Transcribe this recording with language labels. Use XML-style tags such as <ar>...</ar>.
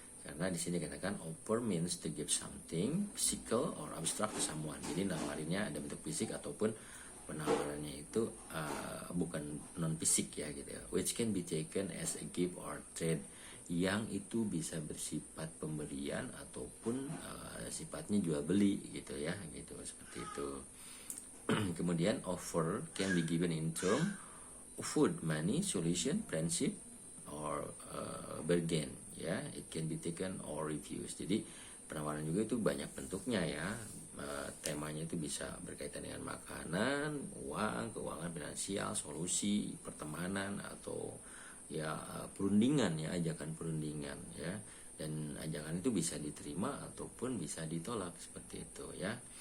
<id>Karena di sini katakan</id> <en>offer means to give something physical or abstract to someone.</en> <id>Jadi nawarinnya ada bentuk fisik ataupun penawarannya itu bukan non fisik ya gitu ya.</id> <en>Which can be taken as a gift or trade,</en> <id>yang itu bisa bersifat pemberian ataupun sifatnya jual beli gitu ya, gitu, seperti itu.</id> <en>Kemudian offer can be given in term of food, money, solution, friendship, or bargain ya. It can be taken or refused.</en> <id>Jadi penawaran juga itu banyak bentuknya ya. Temanya itu bisa berkaitan dengan makanan, uang, keuangan finansial, solusi, pertemanan, atau ya perundingan ya, ajakan perundingan ya. Dan ajakan itu bisa diterima ataupun bisa ditolak, seperti itu ya.</id>